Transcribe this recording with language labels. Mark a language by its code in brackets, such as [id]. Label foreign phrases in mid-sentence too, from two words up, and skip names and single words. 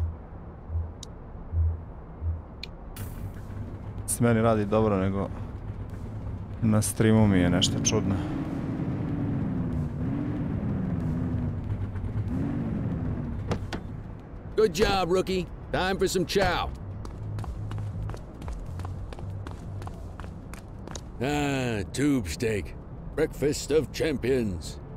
[sr] S meni radi dobro, nego na streamu mi je nešto čudno. [en] Good job, rookie. Time for some chow. Ah, tube steak. Breakfast of champions.